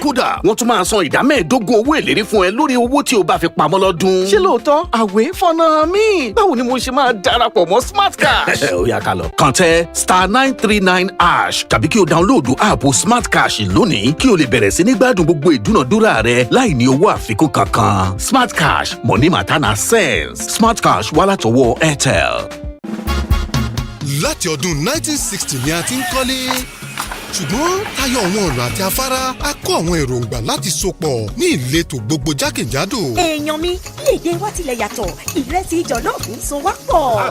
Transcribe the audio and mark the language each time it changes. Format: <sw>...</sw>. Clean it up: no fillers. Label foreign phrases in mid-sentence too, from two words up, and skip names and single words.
<yo>Kódà wọ́n tún máa san ìdá 15% owó èlérí fún ẹ lórí owó tí o bá fi pamọ́ lọ́dún. Ṣé lóòótọ́? Àwẹ̀ fọ́nà mi. Báwo ni mo ṣe máa darapọ̀ mọ́ Smart Cash? Ó yá ká lọ. Kàn tẹ *939# tàbí kí o dáńlóòdù áàpù Smart Cash lónìí kí o lè bẹ̀rẹ̀ sí ní gbádùn gbogbo ìdúnàdúrà rẹ láì ní owó àfikún kankan.</yo> <pcm>Smart Cash, money matter na sense.</pcm> <yo>Smart Cash wá látọwọ́ ADEOLA. Láti ọdún 1960 ni a ti ń kọ́lé. Ṣùgbọ́n tayọ àwọn ọ̀nà àti afárá a kó àwọn èròǹgbà láti sopọ̀ ní ìletò gbogbo jákèjádò. Èèyàn mi, èdè wa tilẹ̀ yàtọ̀, ìrẹsì jọ̀lọ́ọ̀fù ń so wá pọ̀.</yo>